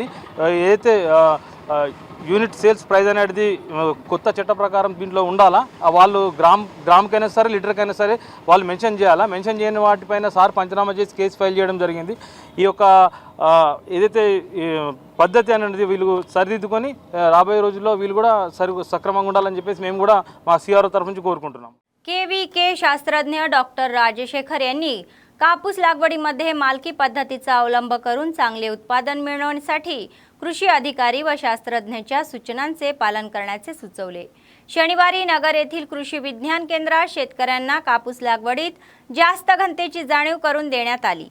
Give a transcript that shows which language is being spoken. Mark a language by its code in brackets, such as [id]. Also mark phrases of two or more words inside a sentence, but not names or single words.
[te] ఏదైతే [en] unit sales price [te] అనేది కొత్త చట్ట ప్రకారం దీంట్లో ఉండాలా, వాళ్ళు గ్రామ్కైనా సరే లీటర్కైనా సరే వాళ్ళు మెన్షన్ చేయాలా. మెన్షన్ చేయని వాటిపైన సార్ పంచనామా చేసి [en] case file [te] చేయడం జరిగింది. ఈ యొక్క ఏదైతే పద్ధతి అనేది వీళ్ళు సరిదిద్దుకొని రాబోయే రోజుల్లో వీళ్ళు కూడా సక్రమంగా ఉండాలని చెప్పేసి మేము కూడా మా సిఆర్ఓ తరఫు నుంచి కోరుకుంటున్నాం. [mr] KVK शास्त्रज्ञ डॉक्टर राजशेखर यांनी कापूस लागवडीमध्ये मालकी पद्धतीचा अवलंब करून चांगले उत्पादन मिळवण्यासाठी कृषी अधिकारी व शास्त्रज्ञांच्या सूचनांचे पालन करण्याचे सुचवले. शनिवारी नगर येथील कृषी विज्ञान केंद्रात शेतकऱ्यांना कापूस लागवडीत जास्त घनतेची जाणीव करून देण्यात आली.